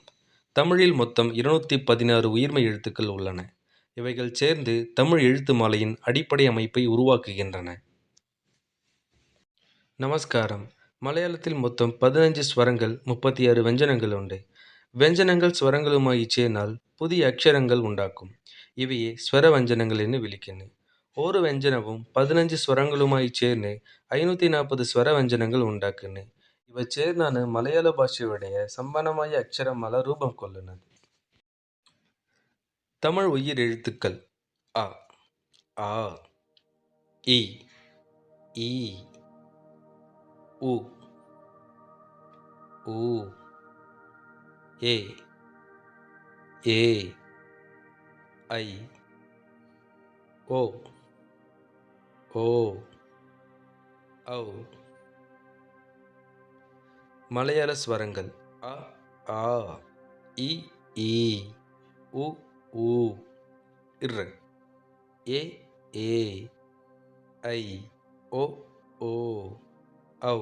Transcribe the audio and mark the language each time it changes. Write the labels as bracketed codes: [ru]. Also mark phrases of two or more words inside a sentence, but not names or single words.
[ta] தமிழில் மொத்தம் 216 உயிர்மெய் எழுத்துக்கள் உள்ளன. இவைகள் சேர்ந்து தமிழ் எழுத்து மாலையின் அடிப்படை அமைப்பை உருவாக்குகின்றன. நமஸ்காரம். மலையாளத்தில் மொத்தம் 15 ஸ்வரங்கள், 36 வெஞ்சனங்கள் உண்டு. வெஞ்சனங்கள் ஸ்வரங்களுமாய் சேர்ந்தால் புதிய அக்ஷரங்கள் உண்டாக்கும். [ml] ഇവയെ സ്വരവ്യഞ്ജനങ്ങൾ എന്ന് വിളിക്കുന്നു. ഓരോ വ്യഞ്ജനവും 15 സ്വരങ്ങളുമായി ചേർന്ന് 540 സ്വരവ്യഞ്ജനങ്ങൾ ഉണ്ടാക്കുന്നു. ഇവ ചേർന്നാണ് മലയാള ഭാഷയുടെ സമ്പന്നമായ അക്ഷരമാല രൂപം കൊള്ളുന്നത്. തമിഴ് ഉയിരെഴുത്തുക്കൾ അ, ആ, ഇ, ഈ, ഉ, ഊ, എ, ഏ, [ta] ஐ, ஓ, ஓ, ஔ. மலையாள ஸ்வரங்கள் அ, ஆ, இ, ஈ, உ, ஊ, இர், ஏ, ஏ, ஐ, ஓ, ஓ, ஔ.